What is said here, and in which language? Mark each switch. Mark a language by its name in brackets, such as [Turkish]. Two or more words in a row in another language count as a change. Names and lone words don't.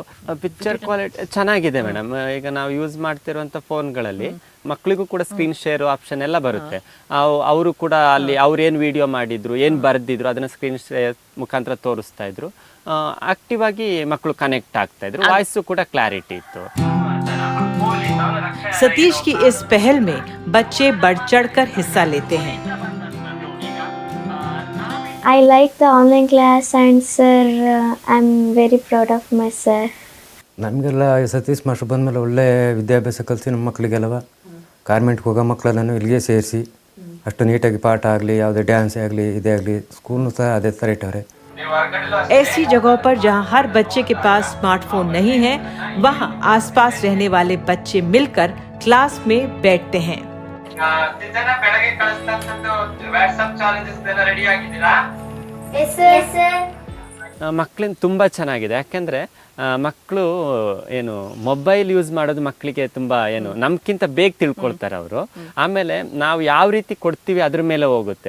[English] picture quality [Kannada] ಚೆನ್ನಾಗಿದೆ ಮೇಡಮ್. ಈಗ ನಾವು ಯೂಸ್ ಮಾಡ್ತಿರುವಂಥ ಫೋನ್ಗಳಲ್ಲಿ ಮಕ್ಕಳಿಗೂ ಕೂಡ [English] screen share option [Kannada] ಎಲ್ಲ ಬರುತ್ತೆ. ಅವರು ಕೂಡ ಅಲ್ಲಿ ಅವ್ರು ಏನು ವಿಡಿಯೋ ಮಾಡಿದ್ರು, ಏನು ಬರೆದಿದ್ರು ಅದನ್ನು [English] screen share [Kannada] ಮುಖಾಂತರ ತೋರಿಸ್ತಾ ಇದ್ರು. ಆಕ್ಟಿವ್ ಆಗಿ ಮಕ್ಕಳು ಕನೆಕ್ಟ್ ಆಗ್ತಾ ಇದ್ರು. ವಾಯ್ಸು ಕೂಡ ಕ್ಲಾರಿಟಿ ಇತ್ತು. [Hindi] सतीश की इस पहल में बच्चे बढ़ चढ़कर हिस्सा लेते हैं. [English] I like the online class and sir, I'm very proud of my sir. [Kannada] ನಮಗೆಲ್ಲ ಸತೀಶ್ ಮಾಸ್ಟರ್ ಬಂದಮೇಲೆ ಒಳ್ಳೆ ವಿದ್ಯಾಭ್ಯಾಸ ಕಲಿಸಿ ನಮ್ಮ ಮಕ್ಕಳಿಗೆಲ್ಲವ ಗಾರ್ಮೆಂಟ್ಗೆ ಹೋಗೋ ಮಕ್ಕಳೆಲ್ಲನೂ ಇಲ್ಲಿಗೆ ಸೇರಿಸಿ ಅಷ್ಟು ನೀಟಾಗಿ ಪಾಠ ಆಗಲಿ, ಯಾವುದೇ ಡ್ಯಾನ್ಸೇ ಆಗಲಿ, ಇದೇ ಆಗಲಿ, ಸ್ಕೂಲ್ನು ಸಹ ಅದೇ ಥರ ಇಟ್ಟವ್ರೆ. [Hindi] ऐसी जगहों पर जहां हर बच्चे के पास स्मार्टफोन नहीं है, वहां आसपास रहने वाले बच्चे मिलकर क्लास में बैठते हैं. [Kannada] ಮಕ್ಕಳಿಂದ ತುಂಬ ಚೆನ್ನಾಗಿದೆ. ಯಾಕೆಂದರೆ ಮಕ್ಕಳು ಏನು [English] mobile use [Kannada] ಮಾಡೋದು ಮಕ್ಕಳಿಗೆ ತುಂಬ ಏನು ನಮ್ಗಿಂತ ಬೇಗ ತಿಳ್ಕೊಳ್ತಾರೆ ಅವರು. ಆಮೇಲೆ ನಾವು ಯಾವ ರೀತಿ ಕೊಡ್ತೀವಿ ಅದ್ರ ಮೇಲೆ ಹೋಗುತ್ತೆ.